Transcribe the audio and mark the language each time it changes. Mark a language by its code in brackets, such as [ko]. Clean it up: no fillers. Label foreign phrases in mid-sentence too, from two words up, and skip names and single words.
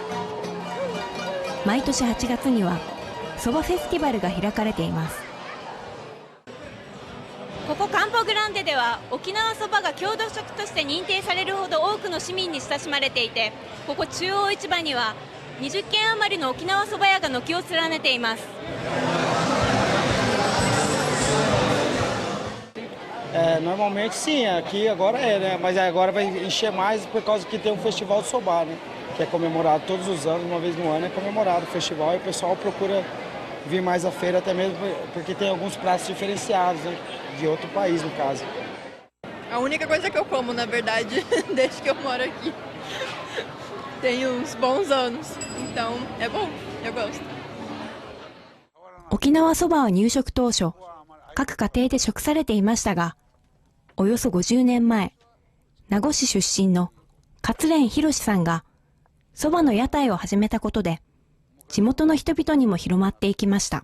[ja] 毎年8月にはそばフェスティバルが開かれています。ここカンポグランデでは沖縄そばが郷土食として認定されるほど多くの市民に親しまれていて、ここ中央市場には20軒余りの沖縄そば屋が軒を連ねています。 [pt] Normalmente sim, aqui agora né? Mas agora vai encher mais por causa que tem um festival de Sobá, né? Que é comemorado todos os anos, uma vez no ano é comemorado o festival e o pessoal procura vir mais à feira até mesmo porque tem alguns pratos diferenciados, né? De outro país no caso. A única coisa que eu como, na verdade, desde que eu moro aqui. Tem uns bons anos, então é bom, eu gosto. [ja] 沖縄そばは入植当初、各家庭で食されていましたが、およそ50年前、名護市出身の勝連博さんがそばの屋台を始めたことで、地元の人々にも広まっていきました。